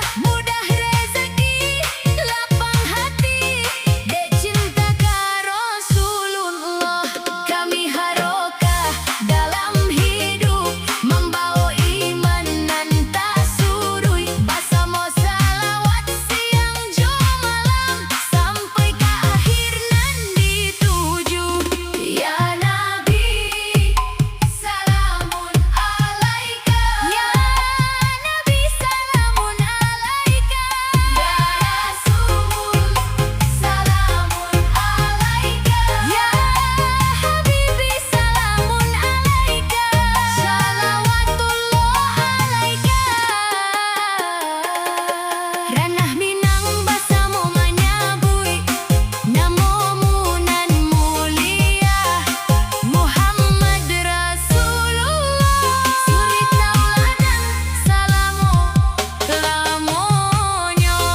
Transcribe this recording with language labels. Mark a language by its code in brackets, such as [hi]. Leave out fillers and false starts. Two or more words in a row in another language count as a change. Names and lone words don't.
[min] Mudah rezeki, lapang hati, dek cinta ka Rasulullah. Kami harokah dalam hidup, membawa iman nan tak surui. Basamo salawat siang jo malam, sampai ke akhir nan dituju. [ar] يا نبي، سلام عليك. يا نبي، سلام عليك. يا رسول، سلام عليك. يا حبيبي، سلام عليك. صلوات الله عليك. [min] Ranah Minang basamo menyabui namomu nan mulia. Muhammad Rasulullah, suri tauladan salamu lamonyo.